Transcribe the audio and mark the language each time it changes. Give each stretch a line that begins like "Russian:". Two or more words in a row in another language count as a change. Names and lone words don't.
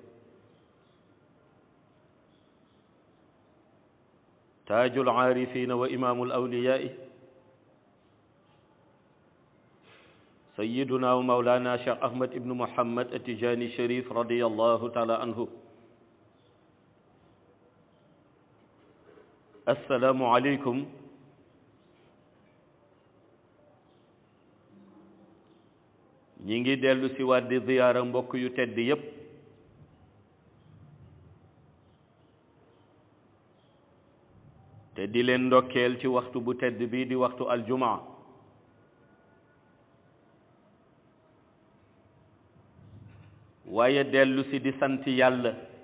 Arabic: تاج العارفين وإمام الأولياء سيدنا ومولانا شيخ أحمد بن محمد التجاني الشريف رضي الله تعالى عنه السلام عليكم
Wolof: ñi ngi dellu si waat di ziyaara mbokk yu tedd yépp te di leen ndokkeel ci waxtu bu tedd bi di waxtu aljumaa waaye dellu si di sant yàlla